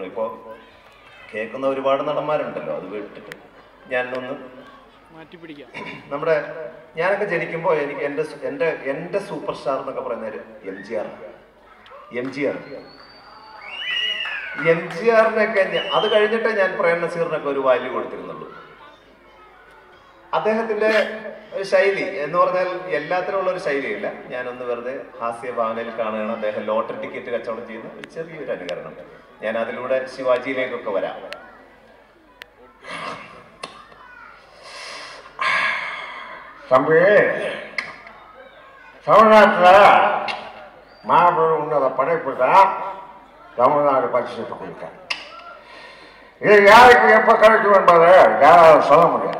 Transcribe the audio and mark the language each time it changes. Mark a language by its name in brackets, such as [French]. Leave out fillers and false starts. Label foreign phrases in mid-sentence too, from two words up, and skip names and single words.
[Malayalam] ഇപ്പോൾ കേൾക്കുന്ന ഒരുപാട് നടന്മാരുണ്ടല്ലോ, അത് വിട്ടിട്ട് ഞാനൊന്ന് നമ്മുടെ ഞാനൊക്കെ ജനിക്കുമ്പോൾ എനിക്ക് എൻ്റെ [English] super star [Malayalam] എന്നൊക്കെ പറയുന്നത് എംജിആറിനൊക്കെ അത് കഴിഞ്ഞിട്ടേ ഞാൻ പ്രേം നസീറിനൊക്കെ ഒരു വാല്യൂ കൊടുത്തിരുന്നുള്ളൂ. അദ്ദേഹത്തിന്റെ ഒരു ശൈലി എന്ന് പറഞ്ഞാൽ എല്ലാത്തിനുള്ള ഒരു ശൈലിയില്ല. ഞാനൊന്ന് വെറുതെ ഹാസ്യഭാവനയിൽ കാണുകയാണ്. അദ്ദേഹം ലോട്ടറി ടിക്കറ്റ് കച്ചവടം ചെയ്യുന്ന ഒരു ചെറിയൊരു അനുകരണം. ഞാൻ അതിലൂടെ ശിവാജിയിലേക്കൊക്കെ വരാം. [Tamil] தம்பி, தமிழ்நாட்டில் மாபெரும் உன்னத படைப்பு தான் தமிழ்நாடு பரிசுட்டு கொடுத்தேன். இது யாருக்கு எப்போ கிடைக்கும் என்பதை யாராலும் சொல்ல முடியாது.